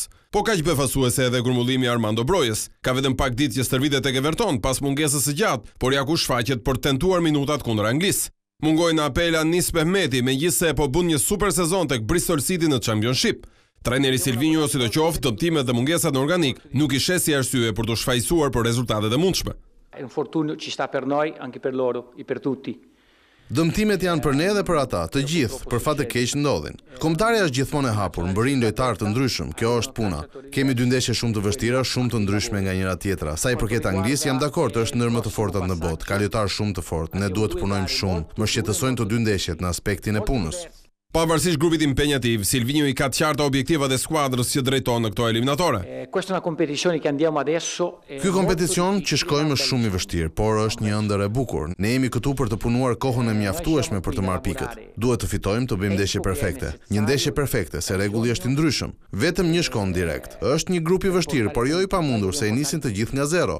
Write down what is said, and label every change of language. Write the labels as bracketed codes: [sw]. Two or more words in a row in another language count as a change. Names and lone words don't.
[sq] Po kaq befasuese edhe grumbullimi Armando Brojës. Ka vetëm pak ditë që stërvitet tek Everton pas mungesës së gjatë, por ja ku shfaqet për tentuar minutat kundër Anglisë. Mungoi në apel Anis Mehmeti, megjithse po bën një super sezon tek Bristol City në Championship. Trajneri Silvinho, sidoqoftë, dëmtimet dhe mungesat në organik nuk i sheh si arsye për të shfaqsuar për rezultatet e mundshme. [it] È un fortunio ci sta per noi, anche per loro, e per tutti. [sq] Dëmtimet janë për ne dhe për ata, të gjithë, për fat të keq ndodhin. Kombëtarja është gjithmonë e hapur, mbërin lojtar të ndryshëm, kjo është puna. Kemi dy ndeshje shumë të vështira, shumë të ndryshme nga njëra tjetra. Sa i përket Anglisë, jam dakord, është ndër më të fortat në botë, ka lojtar shumë të fortë, ne duhet të punojmë shumë, më shqetësojnë të dy ndeshjet në aspektin e punës. Pavarësisht grupit impenjativ, Silvinho i ka të qarta objektivat e skuadrës që drejton në këto eliminatore. [it] Questa è una competizione che andiamo adesso. [sq] Ky kompeticion që shkojmë është shumë i vështirë, por është një ëndër e bukur. Ne jemi këtu për të punuar kohën e mjaftueshme për të marrë pikët. Duhet të fitojmë, të bëjmë ndeshje perfekte. Një ndeshje perfekte, se rregulli është i ndryshëm. Vetëm një shkon direkt. Është një grup i vështirë, por jo i pamundur se i nisin të gjithë nga zero.